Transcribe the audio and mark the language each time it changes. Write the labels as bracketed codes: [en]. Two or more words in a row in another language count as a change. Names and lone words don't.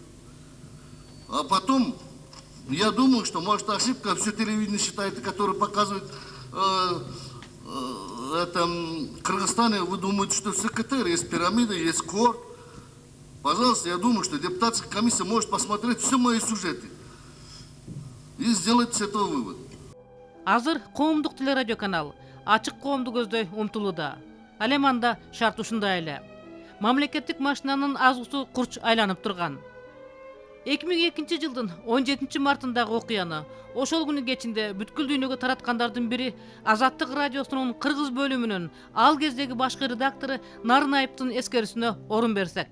[ru] А потом, я думаю, что может ошибка, все телевидение считает, которое показывает в Кыргызстане, вы думаете, что все КТР, есть пирамида, есть КОР. Пожалуйста, я думаю, что депутатская комиссия может посмотреть все мои сюжеты и сделать с этого вывод. [ky] Азыр коомдук телерадиоканал ачык коомду көздөй умтулууда. Ал эми анда шарт ушундай эле. Мамлекеттик машинанын азгусу курч айланып турган. 2002 жылдын 17 мартындагы окуяны ошол күнү кечинде бүткүл дүйнөгө тараткандардын бири Азаттык радиосунун кыргыз бөлүмүнүн ал кездеги башкы редактору Нарынаевдин эскерүүсүнө орун берсек.